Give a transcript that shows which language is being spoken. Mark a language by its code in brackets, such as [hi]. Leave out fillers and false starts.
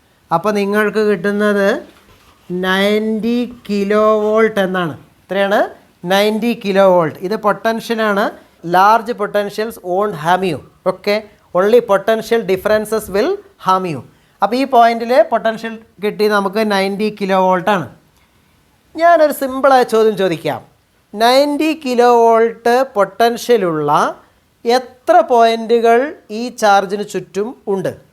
[ml] അപ്പോൾ നിങ്ങൾക്ക് കിട്ടുന്നത് 90 കിലോ വോൾട്ട് എന്നാണ്. എത്രയാണ്? 90 കിലോ വോൾട്ട്. ഇത് പൊട്ടൻഷ്യലാണ്. [en] Large potentials won't harm you. Okay, only potential differences will harm you. [ml] അപ്പോൾ ഈ പോയിന്റിൽ പൊട്ടൻഷ്യൽ കിട്ടി നമുക്ക് 90 കിലോ വോൾട്ടാണ്. ഞാനൊരു സിമ്പിളായ ചോദ്യം ചോദിക്കാം. 90 കിലോ വോൾട്ട് പൊട്ടൻഷ്യലുള്ള എത്ര പോയിന്റുകൾ ഈ ചാർജിന് ചുറ്റും ഉണ്ട്?